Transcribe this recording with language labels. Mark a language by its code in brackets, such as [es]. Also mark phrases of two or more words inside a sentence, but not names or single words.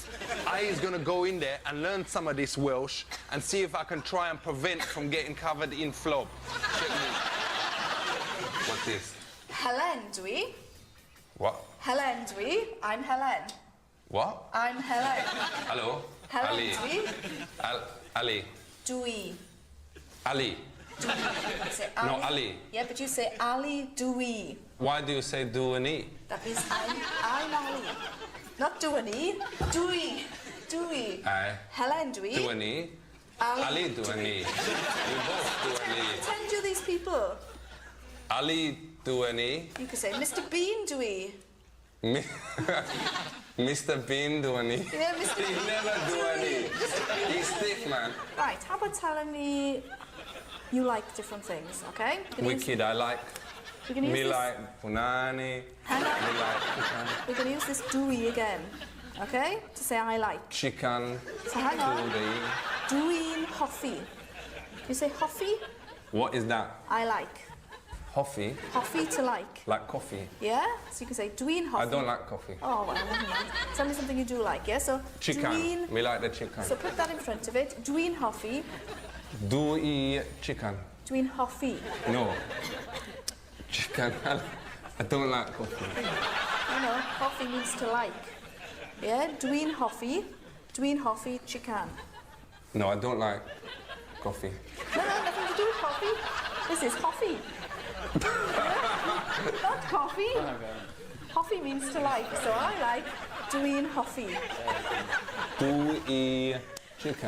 [en] I is gonna go in there and learn some of this Welsh and see if I can try and prevent from getting covered in flob. Check me. What's this? [cy] Helen, dwi. [en] What? [cy] Helen, dwi. [en] I'm Helen. What? I'm Helen. Hello? Helen, Ali. [cy] dwi. Ali. Dwi. Ali. Dwi. [en] Say No, Ali. Yeah, but you say Ali, dwi. Why do you say do an E? That means I'm Ali. Not do an E. Dwi. [cy] Dwi. [en] Aye. [cy] Helen, dwi. [en] Do an E. Ali do an E. We both do an E. Pretend you're these people. Ali do an E. You could say Mr. Bean, dwi. Mr. Bean do an E. Yeah, Mr. He Bean. never do an E. He's stiff, man. Right, how about telling me you like different things, okay? Wicked, I like. We can use Me this. like punani. Hang on. Me like We're going to use this dwi again, okay? To say I like. chicken. So hang on. Doody. [cy] Dwi'n hoffi. [en] You say hoffi? What is that? I like. Hoffi? Hoffi to like. Like coffee. Yeah? So you can say [cy] dwi'n hoffi. [en] I don't like coffee. Oh, well, never mind. Tell me something you do like, yeah? So Chicken. [cy] dwi'n... [en] Me like the chicken. So put that in front of it. [cy] Dwi'n hoffi. [en] Do eat chicken. [cy] Dwi'n hoffi. [en] No. Chicken. I don't like coffee. No, hoffi means to like. Yeah? [cy] Dwi'n hoffi. Dwi'n hoffi chicken. [en] No, I don't like Coffee. No, nothing to do with coffee. This is coffee. Not coffee. Coffee means to like, so I like doing coffee. Do-y chicken.